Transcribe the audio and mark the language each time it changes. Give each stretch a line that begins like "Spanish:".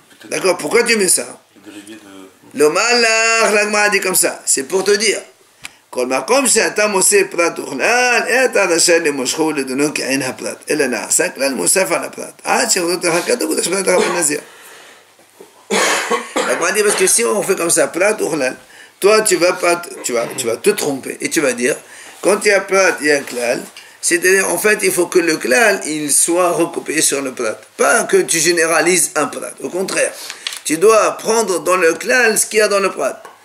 French: D'accord, pourquoi tu mets ça? Le malach, l'agma a dit comme ça. C'est pour te dire.
Hebrew: כל מקום שאתה מוסיף פרט וכלל, אתה רשאי למשכו לדונו כעין הפרט, אלא נעשה כלל מוסף על הפרט, עד שיחדות לך כתוב ותשפט לך בנזיר.
French: l'agma dit parce que si on fait comme ça, prat ou halal, toi tu vas te tromper et tu vas dire, quand il y a prat, il y a klal, c'est-à-dire en fait il faut que le klal il soit recoupé sur le prat, pas que tu généralises un prat, au contraire, tu dois prendre dans le klal ce qu'il y a dans le prat.